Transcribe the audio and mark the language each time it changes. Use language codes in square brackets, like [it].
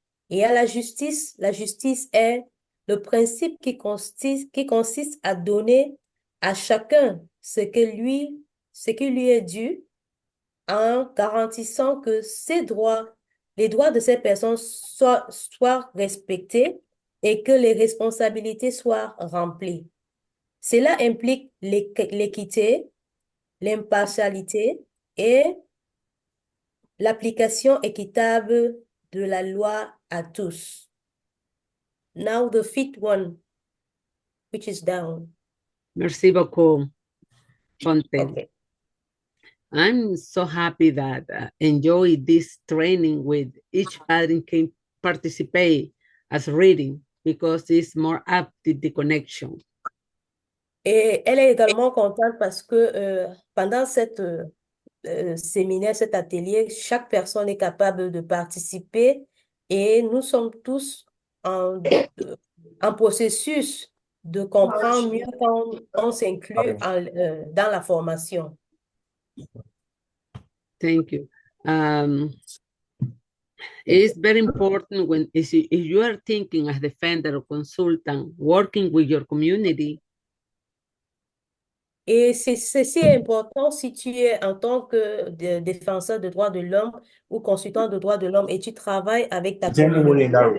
[fr] Et à la justice est le principe qui consiste à donner à chacun ce qui lui est dû, en garantissant que les droits de ces personnes soient respectés et que les responsabilités soient remplies. Cela implique l'équité, l'impartialité et l'application équitable de la loi à tous. [en] Now the fifth one, which is down. [fr] Merci beaucoup, Fontaine. [en] Okay. I'm so happy that enjoy this training with each parent can participate as reading because it's more up to the connection. [fr] Et elle est également contente parce que pendant cette séminaire, cet atelier, chaque personne est capable de participer et nous sommes tous en processus de comprendre mieux quand on s'inclut dans la formation. [en] Thank you. It's very important when if you are thinking as defender or consultant, working with your community, [fr] Et ceci est important si tu es en tant que défenseur de droits de l'homme ou consultant de droits de l'homme et tu travailles avec ta communauté.